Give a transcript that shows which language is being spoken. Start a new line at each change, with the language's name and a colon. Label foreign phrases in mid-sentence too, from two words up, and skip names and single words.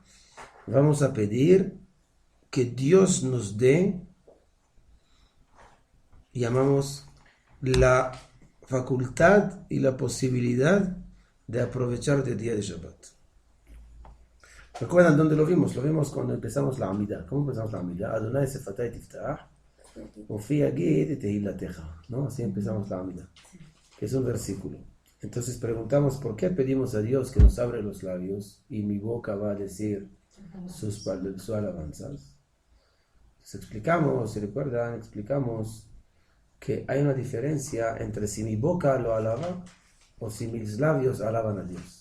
Spanish: Vamos a pedir que Dios nos dé, llamamos la facultad y la posibilidad de aprovechar el día de Shabbat. ¿Recuerdan dónde lo vimos? Lo vimos cuando empezamos la Amidah. ¿Cómo empezamos la Amidah?
Hebrew: אדני שפתי תפתח ופי יגיד תהלתך.
Spanish: ¿No? Así empezamos la Amidah, que es un versículo. Entonces preguntamos, ¿por qué pedimos a Dios que nos abra los labios y mi boca va a decir sus alabanzas? Entonces explicamos, ¿se recuerdan? Explicamos que hay una diferencia entre si mi boca lo alaba o si mis labios alaban a Dios.